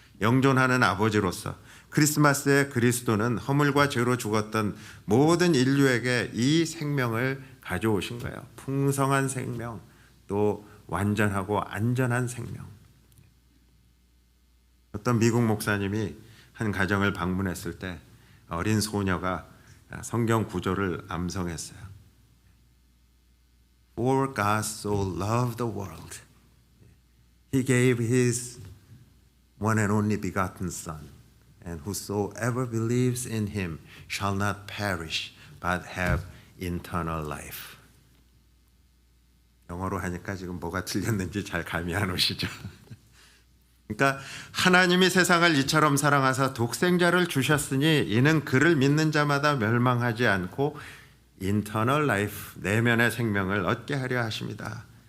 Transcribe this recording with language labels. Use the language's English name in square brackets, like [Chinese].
[Korean] 영존하는 아버지로서 크리스마스의 그리스도는 허물과 죄로 죽었던 모든 인류에게 이 생명을 가져오신 거예요. 풍성한 생명, 또 완전하고 안전한 생명. 어떤 미국 목사님이 한 가정을 방문했을 때 어린 소녀가 성경 구절을 암송했어요. [English] For God so loved the world, He gave His one and only begotten Son, and whosoever believes in Him shall not perish, but have eternal life. [Korean] 영어로 하니까 지금 뭐가 틀렸는지 잘 감이 안 오시죠? 그러니까 하나님이 세상을 이처럼 사랑하사 독생자를 주셨으니 이는 그를 믿는 자마다 멸망하지 않고 [English] eternal life, [Korean] 내면의 생명을 얻게 하려 하십니다.